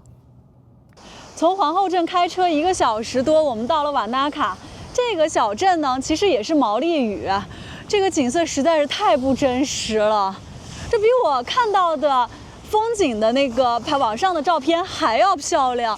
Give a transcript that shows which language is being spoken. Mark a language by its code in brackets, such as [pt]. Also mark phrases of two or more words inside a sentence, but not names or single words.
[zh] 從皇後鎮開車1個小時多，我們到了瓦納卡。這個小鎮呢，其實也是毛利語，這個景色實在是太不真實了，這比我看到的風景的那个拍网上的照片还要漂亮。